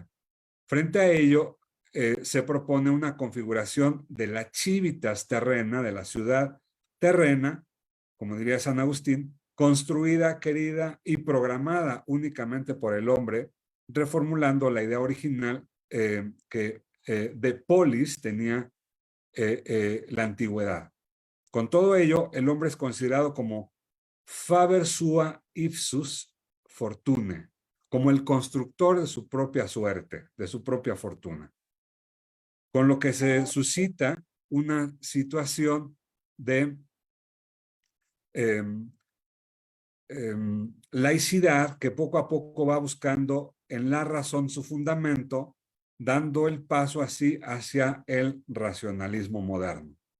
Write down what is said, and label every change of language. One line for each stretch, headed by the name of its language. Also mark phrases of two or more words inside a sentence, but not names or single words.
Spanish: Frente a ello, se propone una configuración de la
Latin: civitas terrena,
Spanish: de la ciudad terrena, como diría San Agustín, construida, querida y programada únicamente por el hombre, reformulando la idea original que de polis tenía la antigüedad. Con todo ello, el hombre es considerado como
Latin: faber sua ipsus fortune,
Spanish: como el constructor de su propia suerte, de su propia fortuna. Con lo que se suscita una situación de laicidad que poco a poco va buscando en la razón su fundamento, dando el paso así hacia el racionalismo moderno.